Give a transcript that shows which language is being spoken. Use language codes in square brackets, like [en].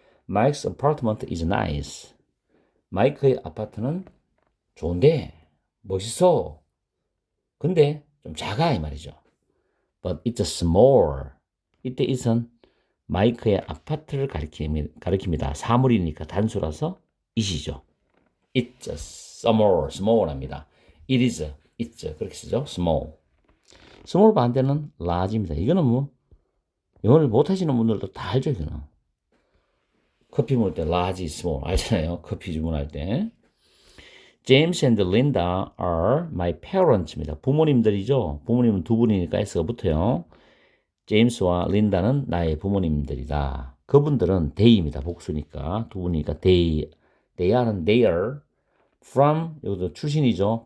[en] Mike's apartment is nice. [ko] 마이크의 아파트는 좋은데, 멋있어. 근데 좀 작아 이 말이죠. [en] But it's small. [ko] 이때 it은 마이크의 아파트를 가리킵니다. 사물이니까 단수라서 it이죠. [en] It's small합니다. It is, it's [ko] 그렇게 쓰죠. [en] small. [ko] small 반대는 large입니다. 이거는 뭐 영어를 못하시는 분들도 다 알죠. 이거는 커피 먹을 때 large, small 알잖아요. 커피 주문할 때. [en] James and Linda are my parents입니다. [ko] 부모님들이죠. 부모님은 두 분이니까 S가 붙어요. 제임스와 린다는 나의 부모님들이다. 그분들은 they입니다. 복수니까 두 분이니까 they are from 여기도 출신이죠.